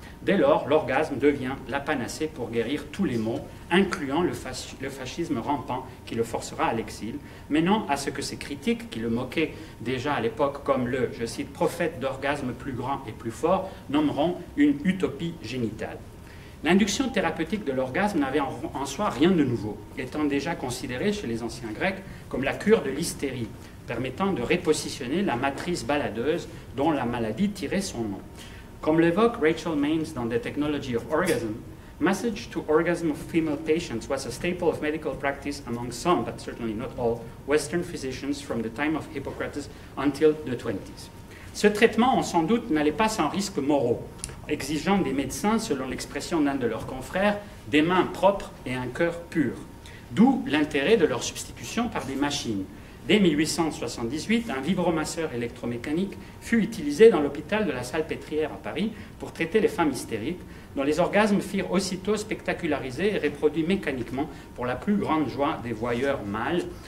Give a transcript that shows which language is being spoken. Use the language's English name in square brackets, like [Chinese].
[French] Dès lors, l'orgasme devient la panacée pour guérir tous les maux, incluant le fascisme rampant qui le forcera à l'exil, menant à ce que ses critiques, qui le moquaient déjà à l'époque comme le, je cite, prophète d'orgasme plus grand et plus fort, nommeront une utopie génitale. L'induction thérapeutique de l'orgasme n'avait en soi rien de nouveau, étant déjà considérée chez les anciens Grecs comme la cure de l'hystérie, permettant de repositionner la matrice baladeuse dont la maladie tirait son nom. Comme l'évoque Rachel Maines dans [English] The Technology of Orgasm, message to orgasm of female patients was a staple of medical practice among some, but certainly not all, Western physicians from the time of Hippocrates until the 20s. [French] Ce traitement, on s'en doute, n'allait pas sans risques moraux, exigeant des médecins, selon l'expression d'un de leurs confrères, des mains propres et un cœur pur. D'où l'intérêt de leur substitution par des machines. Dès 1878, un vibromasseur électromécanique fut utilisé dans l'hôpital de la Salpêtrière à Paris pour traiter les femmes hystériques, dont les orgasmes firent aussitôt spectaculariser et reproduits mécaniquement pour la plus grande joie des voyeurs mâles.